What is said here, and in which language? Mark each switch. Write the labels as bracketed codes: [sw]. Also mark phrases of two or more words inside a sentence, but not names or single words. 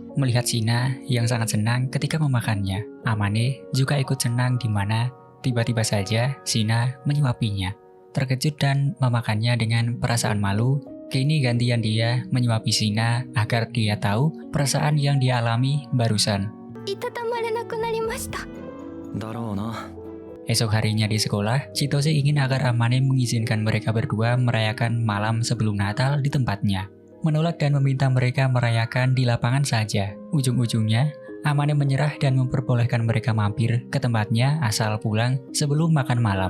[id] Melihat Shina yang sangat senang ketika memakannya, Amane juga ikut senang di mana tiba-tiba saja Shina menyuapinya. Terkejut dan memakannya dengan perasaan malu, kini gantian dia menyuapi Shina agar dia tahu perasaan yang dia alami barusan. [ja] いたたまれなくなりました。だろうな。 [id] Esok harinya di sekolah, Chitose ingin agar Amane mengizinkan mereka berdua merayakan malam sebelum Natal di tempatnya. Menolak dan meminta mereka merayakan di lapangan saja. Ujung-ujungnya, Amane menyerah dan memperbolehkan mereka mampir ke tempatnya asal pulang sebelum makan malam.